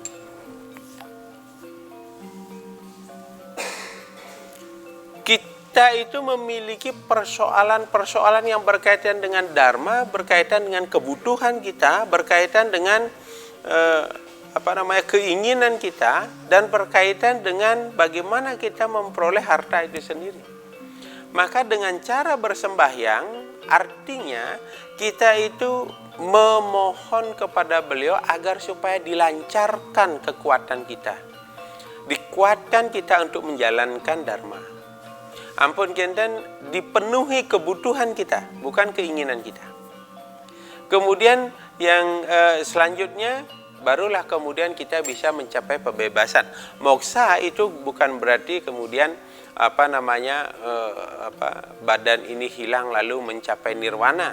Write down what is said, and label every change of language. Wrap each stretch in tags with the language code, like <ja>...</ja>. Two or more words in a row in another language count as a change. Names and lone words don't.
<id>kita itu memiliki persoalan-persoalan yang berkaitan dengan dharma, berkaitan dengan kebutuhan kita, berkaitan dengan keinginan kita, dan berkaitan dengan bagaimana kita memperoleh harta itu sendiri. Maka dengan cara bersembahyang, artinya kita itu memohon kepada beliau agar supaya dilancarkan kekuatan kita, dikuatkan kita untuk menjalankan dharma.</id> <ban>Ampun kenten,</ban> <id>dipenuhi kebutuhan kita, bukan keinginan kita. Kemudian yang selanjutnya, barulah kemudian kita bisa mencapai pembebasan. Moksa itu bukan berarti kemudian badan ini hilang lalu mencapai nirwana.</id>